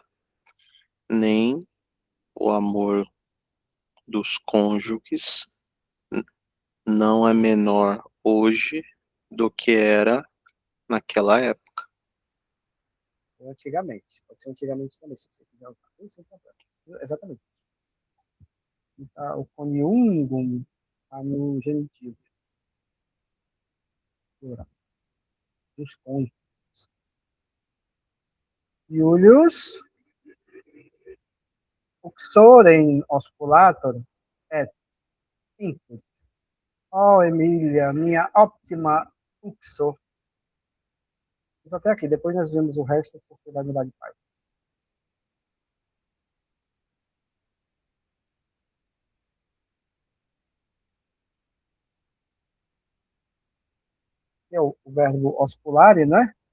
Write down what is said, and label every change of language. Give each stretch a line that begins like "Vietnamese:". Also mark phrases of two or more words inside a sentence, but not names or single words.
Portuguese: Nem o amor dos cônjuges não é menor hoje do que era naquela época. Antigamente. Pode ser antigamente também, se você quiser usar. Exatamente. O coniungum está no genitivo. os cônjuges.
Latin: Julius uxorem osculator et inquit.
Portuguese: Oh, Emília, minha óptima uxor. Vamos até aqui, depois nós vemos o resto, porque vai mudar de página. É o verbo osculare, né?